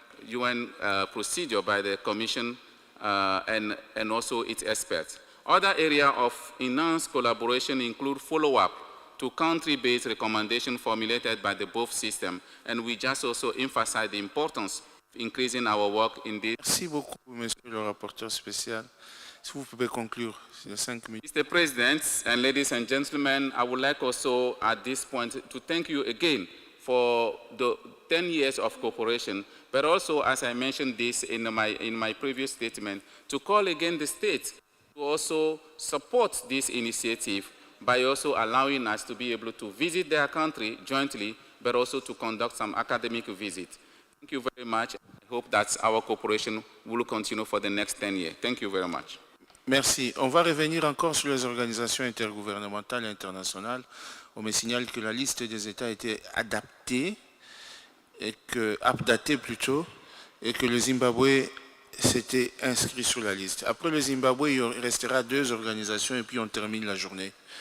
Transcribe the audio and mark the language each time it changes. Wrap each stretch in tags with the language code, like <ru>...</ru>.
<en>UN procedure by the Commission and also its experts. Other areas of enhanced collaboration include follow-up to country-based recommendations formulated by the both systems, and we just also emphasize the importance of increasing our work in this.</en> <fr>Merci beaucoup, Monsieur le rapporteur spécial. Si vous pouvez conclure, c'est 5 minutes.</fr> <en>Mr. President and ladies and gentlemen, I would like also at this point to thank you again for the 10 years of cooperation, but also, as I mentioned this in my previous statement, to call again the states to also support this initiative by also allowing us to be able to visit their country jointly, but also to conduct some academic visits. Thank you very much. I hope that our cooperation will continue for the next 10 years. Thank you very much.</en> <fr>Merci. On va revenir encore sur les organisations intergouvernementales et internationales. On me signale que la liste des États a été adaptée, updatée plutôt, et que le Zimbabwe s'était inscrit sur la liste. Après le Zimbabwe, il restera 2 organisations et puis on termine la journée.</fr>